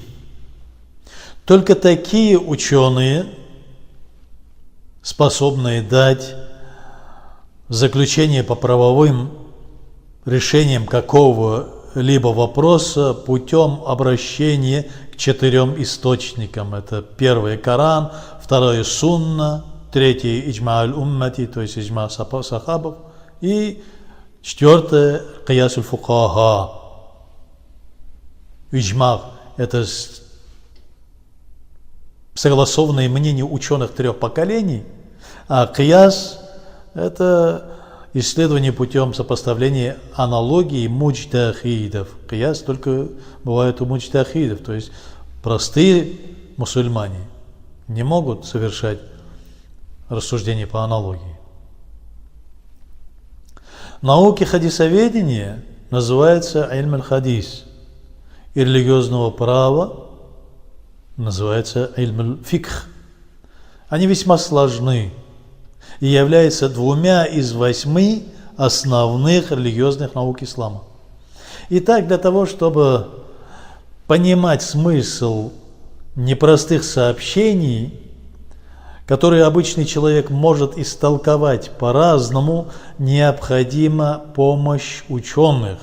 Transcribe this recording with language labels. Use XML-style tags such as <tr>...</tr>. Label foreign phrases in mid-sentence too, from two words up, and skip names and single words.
<ru>Только такие ученые, способные дать заключение по правовым решениям какого-либо вопроса путем обращения к 4 источникам. Это 1 Коран, 2 Сунна, 3</ru> <ar>إجماع الأمة,</ar> <ru>то есть Иджма сахабов, и 4</ru> <ar>قياس الفقهاء.</ar> <ru>Иджма – это согласованное мнение ученых 3 поколений, а Кияс – это исследование путем сопоставления аналогии муджтахидов. Кияс только бывает у муджтахидов, то есть простые мусульмане не могут совершать рассуждения по аналогии. Науки хадисоведения называется</ru> <ar>علم الحديث,</ar> <ru>и религиозного права называется</ru> <ar>علم الفقه.</ar> <ru>Они весьма сложны и являются 2 из 8 основных религиозных наук ислама. Итак, для того, чтобы понимать смысл непростых сообщений, которые обычный человек может истолковать по-разному, необходима помощь ученых.</ru>